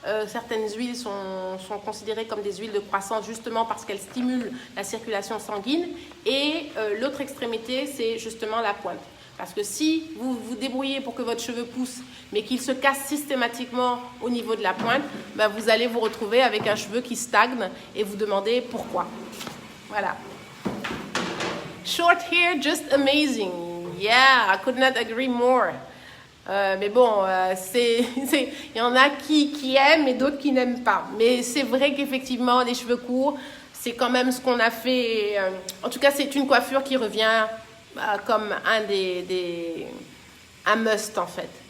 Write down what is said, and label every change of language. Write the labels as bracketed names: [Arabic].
[French] Certaines huiles sont considérées comme des huiles de croissance justement parce qu'elles stimulent la circulation sanguine. Et l'autre extrémité, c'est justement la pointe. Parce que si vous vous débrouillez pour que votre cheveu pousse, mais qu'il se casse systématiquement au niveau de la pointe, ben vous allez vous retrouver avec un cheveu qui stagne et vous demandez pourquoi. Voilà. [English] Short hair, just amazing. Yeah, I could not agree more. [French] Mais bon, il y en a qui aiment et d'autres qui n'aiment pas. Mais c'est vrai qu'effectivement, les cheveux courts, c'est quand même ce qu'on a fait. En tout cas, c'est une coiffure qui revient comme un must en fait.